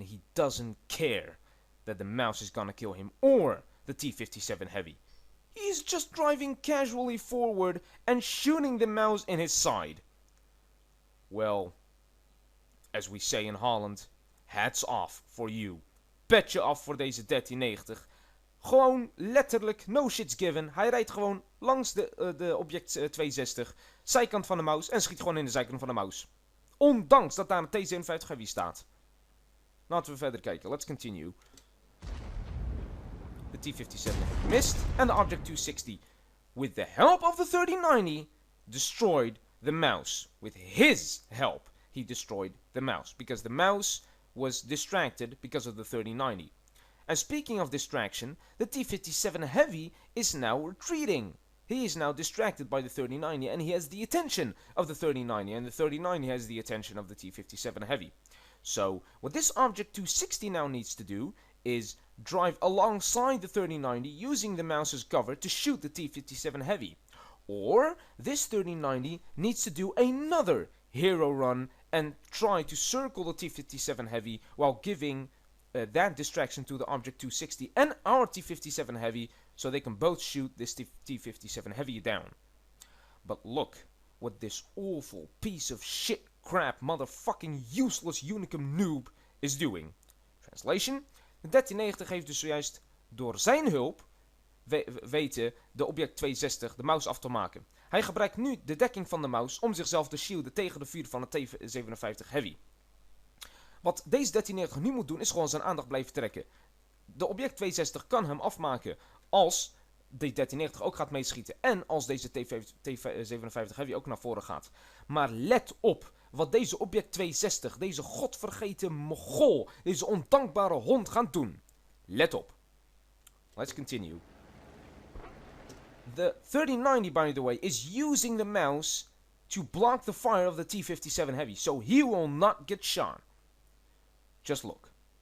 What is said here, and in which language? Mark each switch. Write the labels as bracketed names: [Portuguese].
[English] He doesn't care that the mouse is gonna kill him or the T57 Heavy. He's just driving casually forward and shooting the mouse in his side. Well, as we say in Holland, hats off for you. [Dutch] Petje af voor deze 1390. Gewoon letterlijk, [English] no shits given. [Dutch] Hij rijdt gewoon langs de object 260, zijkant van de mouse en schiet gewoon in de zijkant van de mouse. Ondanks dat daar een T57 Heavy staat. Laten we verder kijken. [English] Let's continue. The T57 missed and the Object 260, with the help of the 3090, destroyed the mouse. With his help, he destroyed the mouse, because the mouse was distracted because of the 3090. And speaking of distraction, the T57 Heavy is now retreating. He is now distracted by the 3090 and he has the attention of the 3090, and the 3090 has the attention of the T57 Heavy. So, what this Object 260 now needs to do is drive alongside the 3090 using the mouse's cover to shoot the T57 Heavy. Or, this 3090 needs to do another hero run and try to circle the T57 Heavy while giving that distraction to the Object 260 and our T57 Heavy so they can both shoot this T57 Heavy down. But look what this awful piece of shit crap motherfucking useless Unicum noob is doing. [Dutch] Translation: de 1390 heeft dus zojuist door zijn hulp weten de object 260 de mouse af te maken. Hij gebruikt nu de dekking van de mouse om zichzelf te shielden tegen de vuur van de T57 Heavy. Wat deze 1390 nu moet doen is gewoon zijn aandacht blijven trekken. De object 260 kan hem afmaken als de 1390 ook gaat meeschieten en als deze T57 Heavy ook naar voren gaat. Maar let op wat deze object 260, deze godvergeten mogol, deze ondankbare hond gaat doen. Let op. [English] Let's continue. The 3090, by the way, is using the mouse to block the fire of the T57 Heavy, so he will not get shot. Just look.